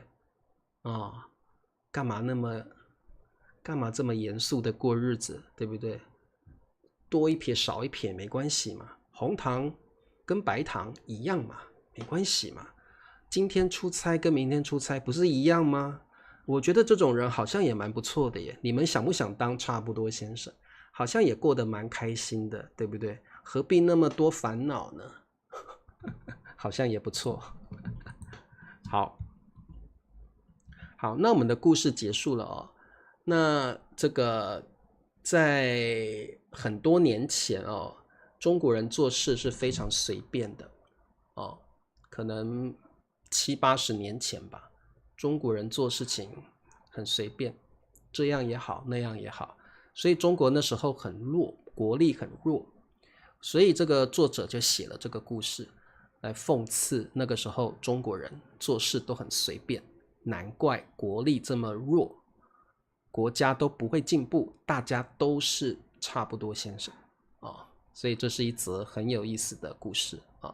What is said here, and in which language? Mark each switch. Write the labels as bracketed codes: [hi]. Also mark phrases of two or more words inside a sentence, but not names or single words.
[zh] 幹嘛這麼嚴肅的過日子，對不對？多一撇少一撇沒關係嘛，紅糖跟白糖一樣嘛，沒關係嘛。今天出差跟明天出差不是一樣嗎？我覺得這種人好像也蠻不錯的耶。你們想不想當差不多先生？好像也過得蠻開心的，對不對？何必那麼多煩惱呢？好像也不錯。好，那我們的故事結束了哦。那這個在很多年前哦，中國人做事是非常隨便的哦，可能70、80年前吧，中國人做事情很隨便，這樣也好，那樣也好，所以中國那時候很弱，國力很弱，所以這個作者就寫了這個故事來諷刺那個時候中國人做事都很隨便。難怪國力這麼弱，國家都不會進步，大家都是差不多先生啊，所以這是一則很有意思的故事啊。